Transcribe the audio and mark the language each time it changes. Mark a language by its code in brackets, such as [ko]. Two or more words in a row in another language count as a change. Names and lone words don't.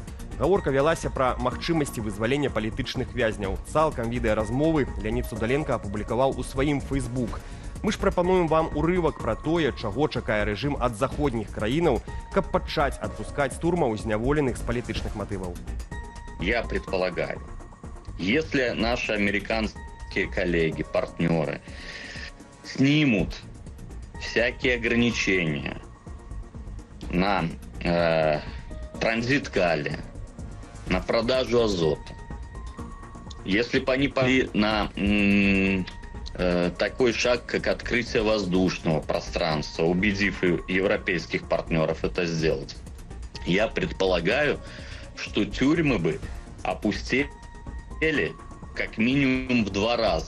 [be] Гаворка вялася пра магчымасці вызвалення палітычных вязняў. Цалкам відэаразмовы Леанід Судаленка апублікаваў у сваім Фейсбук. Мы ж прапануем вам урывак пра тое, чаго чакае рэжым ад заходніх краінаў, каб пачаць адпускаць турмаў зняволеных з палітычных матываў. [ru] Я предполагаю, если наши американские коллеги, партнеры снимут всякие ограничения на транзит калия, на продажу азота, если бы они пошли на такой шаг, как открытие воздушного пространства, убедив европейских партнеров это сделать, я предполагаю, что тюрьмы бы опустели как минимум в 2 раза.